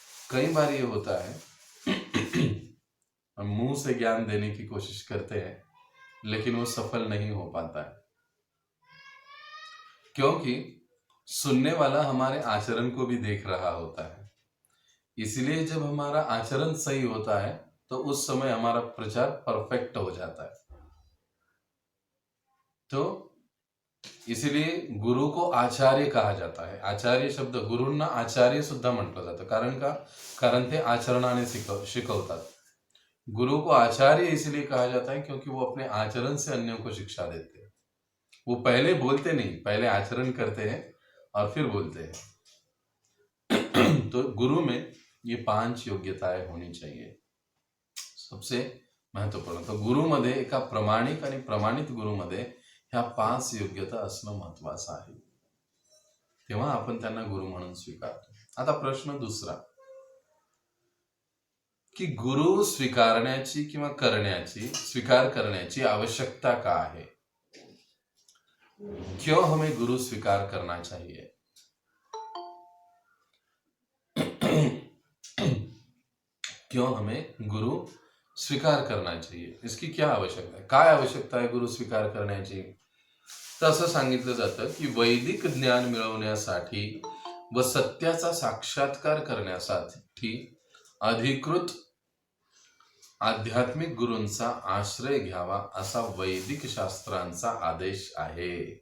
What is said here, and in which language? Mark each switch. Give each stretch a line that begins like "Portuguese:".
Hindi: कई बार ये होता है हम मुंह से ज्ञान देने की कोशिश करते हैं लेकिन वो सफल नहीं हो पाता है, क्योंकि सुनने वाला हमारे आचरण को भी देख रहा होता है। इसलिए जब हमारा आचरण सही होता है तो उस समय हमारा प्रचार परफेक्ट हो जाता है। तो इसलिए गुरु को आचार्य कहा जाता है।
Marathi: आचार्य शब्द, गुरूंना आचार्य सुद्धा म्हटलं जातं, कारण ते आचरणाने शिकवतात।
Hindi: गुरु को आचार्य इसलिए कहा जाता है क्योंकि वो अपने आचरण से अन्यों को शिक्षा देते हैं। वो पहले बोलते नहीं, पहले आचरण करते हैं और फिर बोलते हैं। तो गुरु में ये 5 योग्यताएं होनी चाहिए, सबसे महत्वपूर्ण।
Marathi: तो गुरुमध्ये, एका प्रामाणिक आणि प्रमाणित गुरुमध्ये ह्या 5 योग्यता असणं महत्वाचं आहे, तेव्हा आपण त्यांना गुरु म्हणून स्वीकारतो। आता प्रश्न दुसरा की गुरु स्वीकारण्याची किंवा स्वीकार करण्याची आवश्यकता का है?
Hindi: क्यों हमें गुरु स्वीकार करना चाहिए? क्यों हमें गुरु स्वीकार करना चाहिए? इसकी क्या आवश्यकता है?
Marathi: काय आवश्यकता आहे गुरु स्वीकार करण्याची? तर असं सांगितलं जातं की वैदिक ज्ञान मिळवण्यासाठी व सत्याचा साक्षात्कार करण्यासाठी अधिकृत आध्यात्मिक गुरूंचा आश्रय घ्यावा असा वैदिक शास्त्रांचा आदेश आहे।